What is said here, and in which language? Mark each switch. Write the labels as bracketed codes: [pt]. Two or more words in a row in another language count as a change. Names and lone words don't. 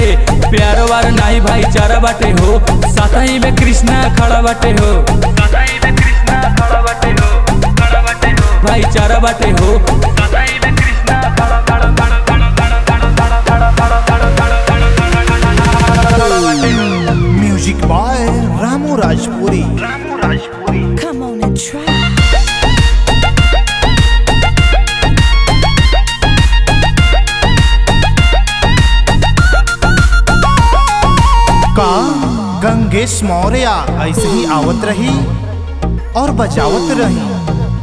[bho] प्यार वार नहीं भाईचारा बाटे हो, साथही में कृष्णा खड़ा बाटे हो, साथही में कृष्णा खड़ा बाटे हो, खड़ा बाटे हो, भाईचारा बाटे हो, साथही में कृष्णा खड़ा खड़ा खड़ा खड़ा खड़ा खड़ा खड़ा खड़ा खड़ा बाटे हो। [en] music by रामू राजपुरी। Come on and try. [bho] का गंगेश मौर्य ऐसे ही आवत रही और बजावत रही।